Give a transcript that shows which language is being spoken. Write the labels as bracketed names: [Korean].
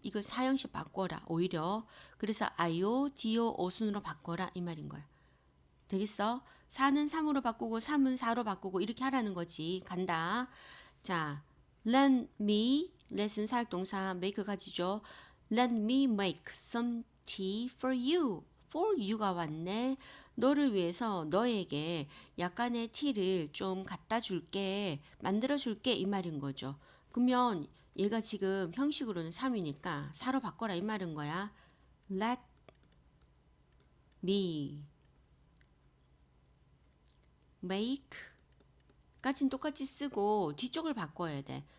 [Korean] 이걸 4형식 바꿔라. 오히려 그래서 아요, 디오, 오순으로 바꿔라 이 말인 거야. 되겠어? 4는 3으로 바꾸고 3은 4로 바꾸고 이렇게 하라는 거지. 간다. 자, [English] let me [Korean] let은 사역동사 make 가지죠. [English] Let me make some tea for you. for you [Korean] 가 왔네. 너를 위해서 너에게 약간의 티를 좀 갖다 줄게. 만들어 줄게 이 말인 거죠. 그러면 얘가 지금 형식으로는 3이니까 4로 바꿔라 이 말인 거야. [English] Let me make [Korean] 까진 똑같이 쓰고 뒤쪽을 바꿔야 돼.